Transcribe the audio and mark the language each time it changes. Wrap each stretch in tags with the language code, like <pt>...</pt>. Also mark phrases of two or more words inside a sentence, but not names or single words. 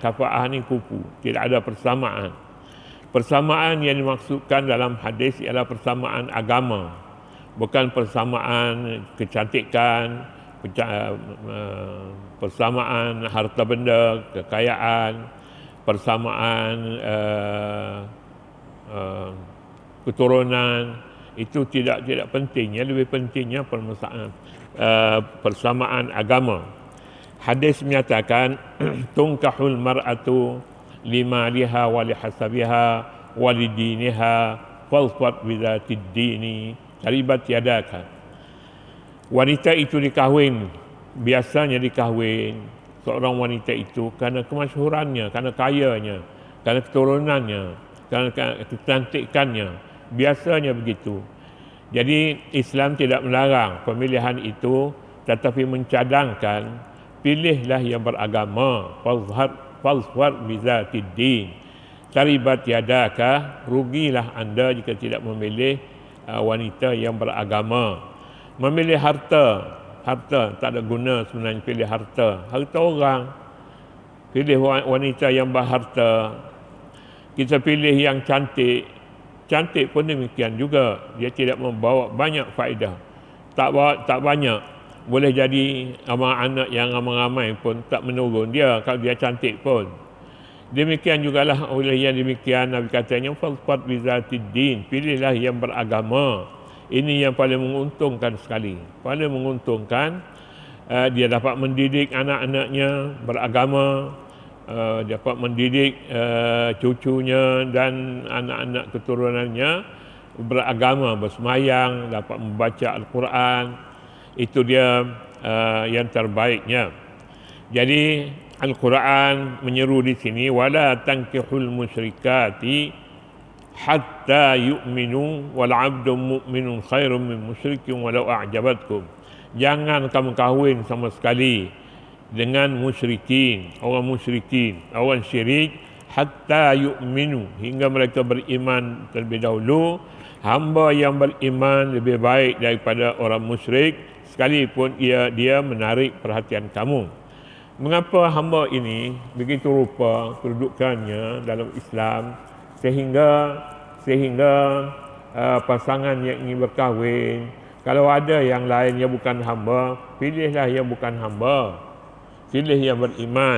<ms>Kafa'ah ni kufu, tidak ada persamaan. Persamaan yang dimaksudkan dalam hadis ialah persamaan agama, bukan persamaan kecantikan, persamaan harta benda, kekayaan, persamaan keturunan. Itu tidak penting. Yang lebih pentingnya persamaan agama. Hadis menyatakan</ms> <ar>تنكح المرأة لمالها ولحسبها ولدينها فاظفر بذات الدين تربت يداك.</ar> <ms>Wanita itu biasanya dikahwin seorang wanita itu kerana kemasyhurannya, kerana kayanya, kerana keturunannya, kerana kecantikannya. Biasanya begitu. Jadi Islam tidak melarang pemilihan itu, tetapi mencadangkan pilihlah yang beragama.</ms> <ar>فاظفر بذات الدين تربت يداك,</ar> <ms>rugilah anda jika tidak memilih wanita yang beragama. Memilih harta tak ada guna sebenarnya. Pilih harta orang. Pilih wanita yang berharta. Kita pilih yang cantik pun demikian juga, dia tidak membawa banyak faedah. Tak banyak, boleh jadi anak yang ramai-ramai pun tak menurun dia kalau dia cantik pun. Demikian jugalah oleh yang demikian Nabi katanya</ms> <ar>فاظفر بذات الدين,</ar> <ms>pilihlah yang beragama. Ini yang paling menguntungkan sekali, paling menguntungkan. Dia dapat mendidik anak-anaknya beragama, dapat mendidik cucunya dan anak-anak keturunannya beragama, bersemayang, dapat membaca Al-Quran. Itu dia yang terbaiknya. Jadi Al-Quran menyeru di sini,</ms> <ar>ولا تنكحوا المشركات حتى يؤمن والعبد مؤمن خير من مشرك ولو أعجبكم.</ar> <ms>Jangan kamu kahwin sama sekali dengan orang syirik</ms> <ar>حتى يؤمن,</ar> <ms>hingga mereka beriman terlebih dahulu. Hamba yang beriman lebih baik daripada orang musyrik sekalipun dia menarik perhatian kamu. Mengapa hamba ini begitu rupa kedudukannya dalam Islam sehingga pasangan yang ingin berkahwin, kalau ada yang lain yang bukan hamba, pilihlah yang bukan hamba, pilih yang beriman.</ms>